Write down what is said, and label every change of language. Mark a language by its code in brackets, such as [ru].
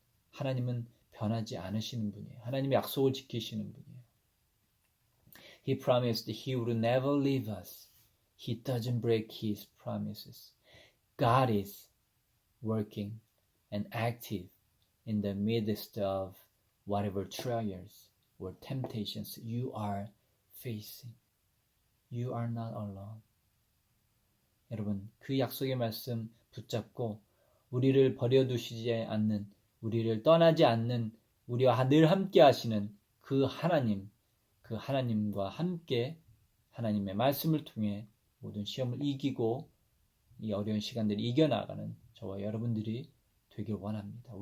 [ko] 하나님은 변하지 않으시는 분이에요. 하나님의 약속을 지키시는 분이에요. [en] He promised he would never leave us. He doesn't break his promises. God is working and active in the midst of whatever trials or temptations you are facing. You are not alone. [ko] 여러분, 그 약속의 말씀 붙잡고 우리를 버려두시지 않는, 우리를 떠나지 않는, 우리와 늘 함께 하시는 그 하나님, 그 하나님과 함께 하나님의 말씀을 통해 모든 시험을 이기고 이 어려운 시간들을 이겨나가는 저와 여러분들이 되길 원합니다.